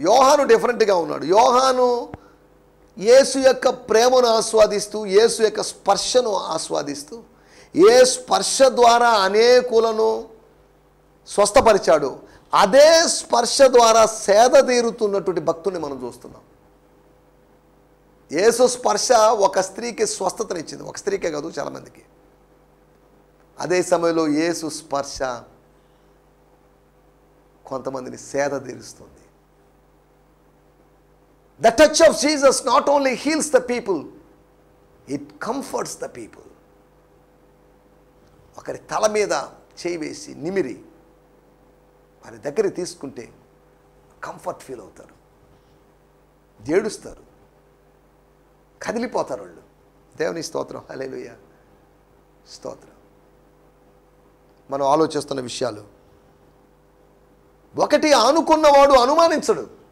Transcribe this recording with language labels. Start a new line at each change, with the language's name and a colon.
Telugu: యోహాను డిఫరెంట్గా ఉన్నాడు. యోహాను యేసు యొక్క ప్రేమను ఆస్వాదిస్తూ, యేసు యొక్క స్పర్శను ఆస్వాదిస్తూ, ఏ స్పర్శ ద్వారా అనేకులను స్వస్థపరిచాడు, అదే స్పర్శ ద్వారా సేద తీరుతున్నటువంటి భక్తుని మనం చూస్తున్నాం. యేసు స్పర్శ ఒక స్త్రీకి స్వస్థతనిచ్చింది. ఒక స్త్రీకే కాదు, చాలామందికి. అదే సమయంలో యేసు స్పర్శ కొంతమందిని సేద తీరుస్తుంది.
English: The touch of Jesus not only heals the people, it comforts the people.
Telugu: ఒకరి తల మీద చేయి వేసి నిమిరి వారి దగ్గర తీసుకుంటే కంఫర్ట్ ఫీల్ అవుతారు, ఏడుస్తారు, కదిలిపోతారు వాళ్ళు. దేవుని స్తోత్రం, హల్లెలూయా, స్తోత్రం. మనం ఆలోచిస్తున్న విషయాలు, ఒకటి ఆనుకున్నవాడు అనుమానించడు.